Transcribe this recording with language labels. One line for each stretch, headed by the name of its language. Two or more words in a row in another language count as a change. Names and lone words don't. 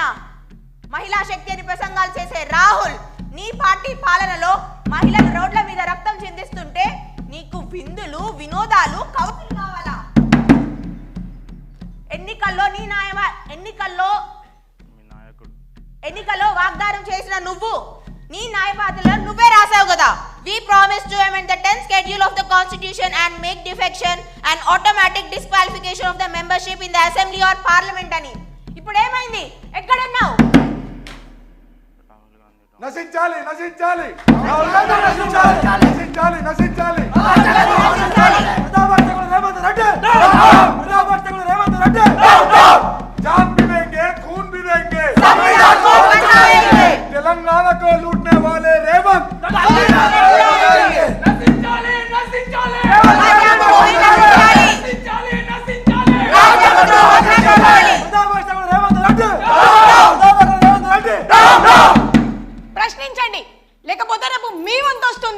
Telugu: మహిళా శక్తి అని ప్రసంగాలు చేసే రాహుల్, నీ పార్టీ పాలనలో మహిళలు రోడ్ల మీద రక్తం చిందిస్తుంటే నీకు విందులు, వినోదాలు, కౌతులు కావాలా? ఎన్నికల్లో వాగ్దానం చేసిన నువ్వు నీ న్యాయవాదుల్లో నువ్వే రాసావు కదా,
English: we promise to amend the 10th schedule of the constitution and make defection an automatic disqualification of the membership in the assembly or parliament అని.
Telugu: ఇప్పుడు ఏమైంది? ఎక్కడున్నావు? నశించాలి, నశించాలి, నశించాలి, నశించాలి, నశించాలి.
Hindi: जान भी देंगे, खून भी देंगे, तेलंगाना को लूटने वाले रेवंत
Telugu: ప్రశ్నించండి, లేకపోతే రేపు మీ వంతు వస్తుంది.